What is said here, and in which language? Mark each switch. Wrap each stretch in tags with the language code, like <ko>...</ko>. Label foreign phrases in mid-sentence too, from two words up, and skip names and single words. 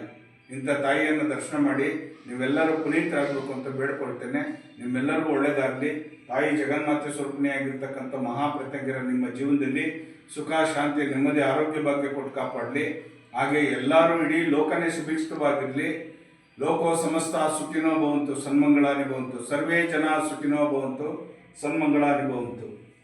<kn>ಇಂಥ ತಾಯಿಯನ್ನು ದರ್ಶನ ಮಾಡಿ ನೀವೆಲ್ಲರೂ ಪುನೀತರಾಗಬೇಕು ಅಂತ ಬೇಡ್ಕೊಳ್ತೇನೆ. ನಿಮ್ಮೆಲ್ಲರಿಗೂ ಒಳ್ಳೆಯದಾಗಲಿ. ತಾಯಿ ಜಗನ್ಮಾತೆ ಸ್ವರೂಪಿಣಿಯಾಗಿರ್ತಕ್ಕಂಥ ಮಹಾಪ್ರತ್ಯಂಗಿರ ನಿಮ್ಮ ಜೀವನದಲ್ಲಿ ಸುಖ, ಶಾಂತಿ, ನೆಮ್ಮದಿ, ಆರೋಗ್ಯ ಭಾಗ್ಯ ಕೊಟ್ಟು ಕಾಪಾಡಲಿ. ಹಾಗೆ ಎಲ್ಲರೂ ಇಡೀ ಲೋಕನೇ ಸುಭಿಕ್ಷವಾಗಿರಲಿ.</kn> <sa>ಲೋಕೋ ಸಮಸ್ತ ಸುಖಿನೋ ಭವಂತು, ಸನ್ಮಂಗಳಾನಿ ಭವಂತು. ಸರ್ವೇ ಜನ ಸುಖಿನೋ ಭವಂತು, ಸನ್ಮಂಗಳಾನಿ ಭವಂತು.</sa>